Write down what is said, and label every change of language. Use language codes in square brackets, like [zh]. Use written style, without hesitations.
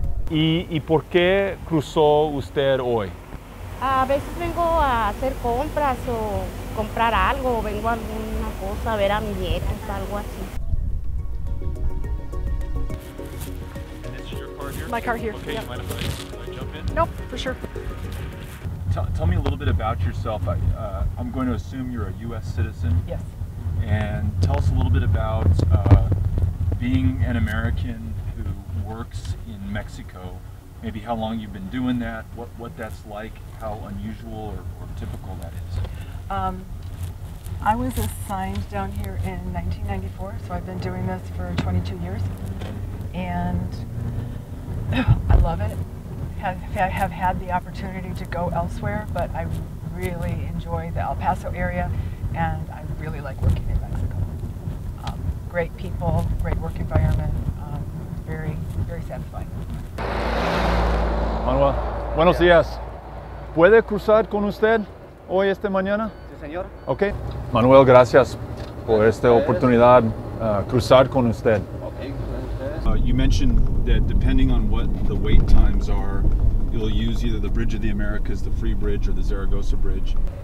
[es] ¿Y por qué cruzó usted hoy? A veces vengo a hacer compras o comprar algo, vengo a alguna cosa, a ver a mis nietos, algo así. [en] My car here. Okay, Yeah. you mind if I jump in? Nope, for sure. Tell me a little bit about yourself. I'm going to assume you're a U.S. citizen. Yes. And tell us a little bit about being an American who works in Mexico. Maybe how long you've been doing that, what that's like, how unusual or typical that is. I was assigned down here in 1994, so I've been doing this for 22 years. And I love it. Have had the opportunity to go elsewhere, but I really enjoy the El Paso area, and I really like working in Mexico. Great people, great work environment, very, very satisfying. [es] Manuel, buenos días. ¿Puede cruzar con usted hoy, esta mañana? Sí, señor. Ok. Manuel, gracias por esta oportunidad cruzar con usted. [en] You mentioned that depending on what the wait times are, you'll use either the Bridge of the Americas, the Free Bridge, or the Zaragoza Bridge.